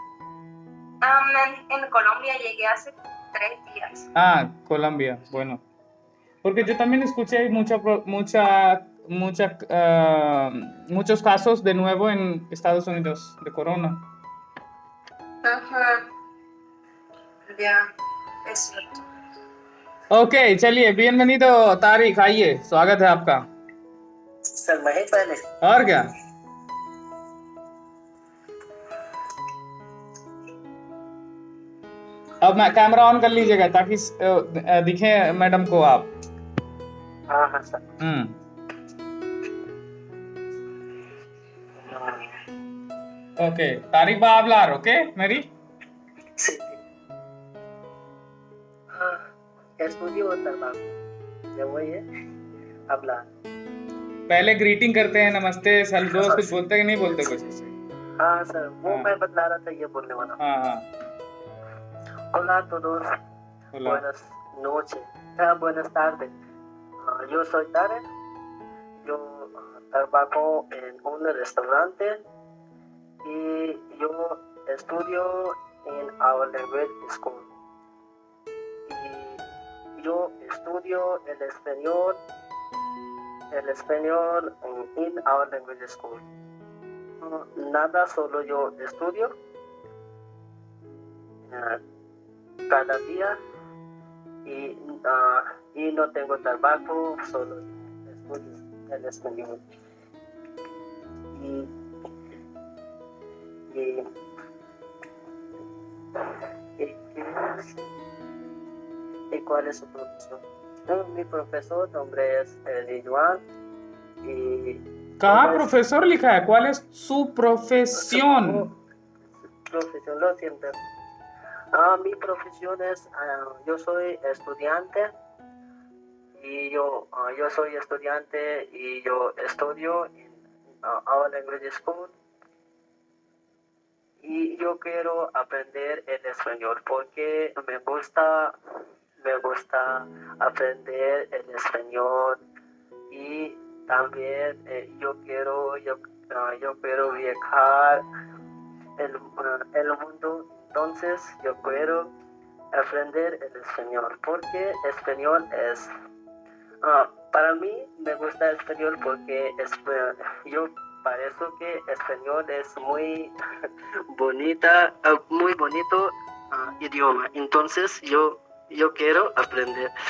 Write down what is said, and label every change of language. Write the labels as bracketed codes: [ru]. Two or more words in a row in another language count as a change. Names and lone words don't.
[es] En Colombia llegué hace 3 días. Colombia, bueno. Porque yo también escuché muchos casos de nuevo en Estados Unidos de corona. Ya, es cierto. [hi] Ok, चलिए, bienvenido तारिक, आइए, स्वागत है आपका. सर महेश पहले. और क्या? अब मैं कैमरा ऑन कर लीजिएगा ताकि दिखे मैडम को आप. हाँ सर. [es] ओके, तारिक va a hablar, ¿ok? Mary? Sí. Estudio trabajo. Ya voy hablar. [hi] पहले ग्रीटिंग करते हैं, नमस्ते, हेलो, कुछ बोलते कि नहीं बोलते कुछ. हाँ सर, वो मैं बतला रहा था ये बोलने वाला. हाँ. [es] Hola a todos. Hola. Buenas noches. Buenas tardes. Yo soy Tarek. Yo trabajo en un restaurante y yo estudio en [en] our language school. [es] Y yo estudio el español en [en] our language school. [es] Nada, solo yo estudio cada día y no tengo trabajo, solo estudio el español. ¿Y cuál es su profesor? Mi profesor nombre es Ridwan. [hi] कहाँ प्रोफेसर लिखा है? [es] ¿Cuál es su profesión? Profesión, lo siento. Mi profesión es, yo soy estudiante y yo soy estudiante y yo estudio en [en] our language school [es] y yo quiero aprender el español porque me gusta aprender el español también yo quiero viajar el mundo, entonces yo quiero aprender el español, porque español es, para mí me gusta español porque yo parece que español es muy muy bonito idioma, entonces yo quiero aprender.